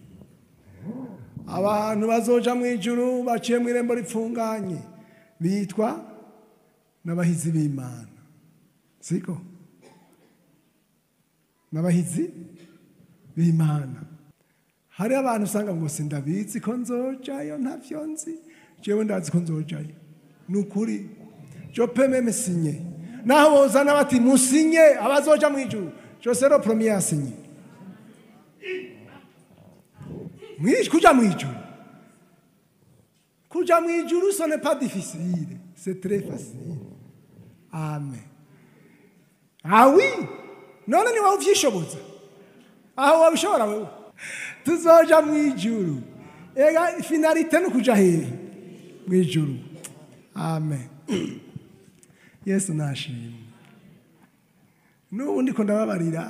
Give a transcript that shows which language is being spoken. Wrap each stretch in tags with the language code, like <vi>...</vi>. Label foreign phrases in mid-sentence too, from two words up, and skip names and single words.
<rn>Abantu bazoja mu ijuru baciye mu irembo ripfunganye bitwa n'abahizi b'Imana. Siko? N'abahizi b'Imana. Hari abantu usanga ngo sindabizi ko nzojayo ntavyo nzi. Jewe ndazi ko nzojayo. Nukuri.</rn> <fr>Je peux même signer.</fr> <rn>Naho bozana bati musinye abazoja mu ijuru.</rn> <fr>Je serai le premier à signer.</fr> <rn>Kuja mu ijuru. Kuja mu ijuru</rn> <fr>ce n'est pas difficile, c'est très facile. Amen. Ah oui.</fr> <rn>None ni wawe uvyishoboza. Aho wabishobora wewe. Tuzoja mu ijuru. Ega finalité no kuja hehe mu ijuru. Amen. Yesu nashimwe. N'ubundi ko ndababarira.</rn>